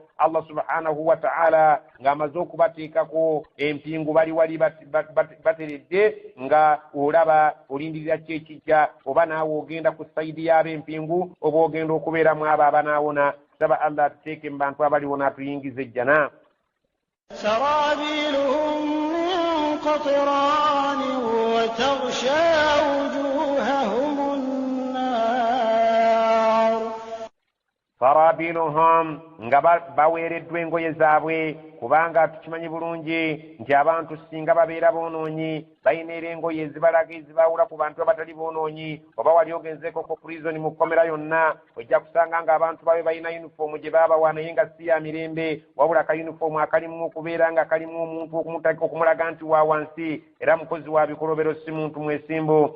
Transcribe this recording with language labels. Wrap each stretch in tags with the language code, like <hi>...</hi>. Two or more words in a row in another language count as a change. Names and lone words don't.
<lg>Allah</lg> <ar>سبحانه وتعالى</ar> <lg>ng'amaze okubateekako empingu bali wali bateredde nga olaba olindirira ki ekijja oba naawe ogenda ku sayidi y'ab'empingu oba ogenda okubeeramu abo abanaawona. saba Allah atuteeke mu bantu abaliwo n'atuyingiza ejjana.</lg> <ar>سرابيلهم من قطران وتغشى وجوههم النار.</ar> <lg>sarabiluhum nga baweereddwa engoye zaabwe kubanga tukimanyi bulungi nti abantu singa babeera boonoonyi balina era engoye ezibalaga ezibawula ku bantu abatali boonoonyi. oba wali ogenzeeko ko prison mu kkomera yonna ojja kusanga nga abantu babe balina yunifoomu gye baabawa naye nga si ya mirembe wabula ka yunifoomu akalimu okubeera nga kalimu omuntu okumulaga nti wa wansi era mukozi wa bikolobero si muntu mwesimbu.</lg>